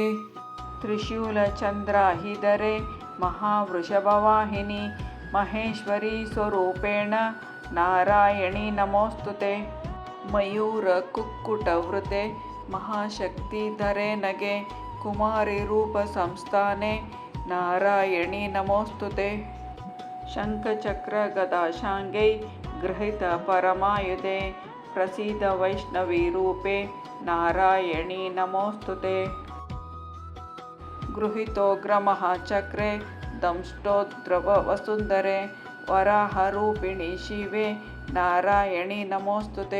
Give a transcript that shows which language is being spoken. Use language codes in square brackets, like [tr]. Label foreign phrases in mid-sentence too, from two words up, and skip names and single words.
[sa] ತ್ರಿಶೂಲ ಚಂದ್ರಾಹಿಧರೆ ಮಹಾವೃಷಭವಾಹಿನಿ ಮಹೇಶ್ವರಿ ಸ್ವರೂಪೇಣ ನಾರಾಯಣಿ ನಮೋಸ್ತುತೆ. ಮಯೂರ ಕುಕ್ಕುಟವೃತೆ ಮಹಾಶಕ್ತಿಧರೆ ನಗೆ ಕುಮಾರಿ ರೂಪ ಸಂಸ್ಥಾನೆ ನಾರಾಯಣಿ ನಮೋಸ್ತುತೆ. ಶಂಖಚಕ್ರ ಗದಾಶಾಂಗೈ गृहीत परमायुधे प्रसीद वैष्णवी रूपे नारायणी नमोस्तुते। गृहीतोग्रमहाचक्रे दंष्टोद्रवसुन्दरे वराहरूपिणि शिवे नारायणी नमोस्तुते।